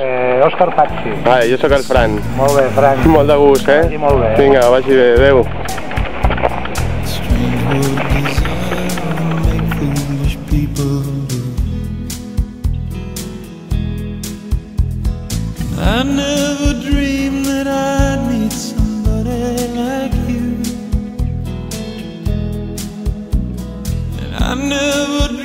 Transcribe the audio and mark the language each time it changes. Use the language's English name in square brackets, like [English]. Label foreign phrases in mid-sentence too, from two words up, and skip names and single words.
[Catalan] Òscar Paxi. Vale, jo sóc el Fran. Molt bé, Fran. Molt de gust, eh? Vagi molt bé. Vinga, vagi bé, adeu. [English] I never dreamed that I'd meet somebody like you, and I never